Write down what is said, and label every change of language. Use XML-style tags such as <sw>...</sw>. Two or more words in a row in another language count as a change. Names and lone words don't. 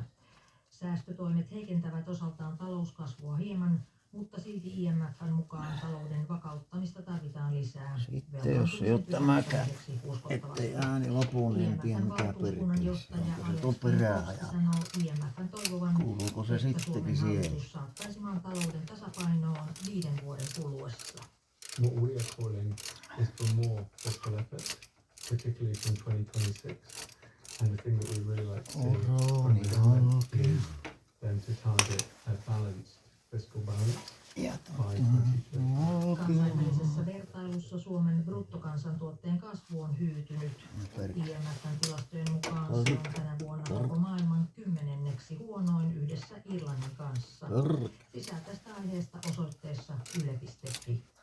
<fi>Säästötoimet heikentävät osaltaan talouskasvua hieman, mutta silti IMF:n mukaan talouden vakauttamista tarvitaan lisää. Sitten jos ei ole tämäkään, ettei ääni lopu, niin en tiedä mikä perkeleessä. Onko se tuo perää ja kuuluuko se sittenkin siihen? Saattaisi maan talouden tasapainoon 5 vuoden kuluessa.</fi> <en>What we are calling is for more fiscal effort, particularly from 2026. And the thing that we really like to see from the government is them to target a balanced fiscal balance by 2030.</en> <fi>Kansainvälisessä vertailussa Suomen bruttokansantuotteen kasvu on hyytynyt. IMF:n tilastojen mukaan se on tänä vuonna koko maailman 10. huonoin yhdessä Irlannin kanssa. Lisää tästä aiheesta osoitteessa yle.fi.</fi>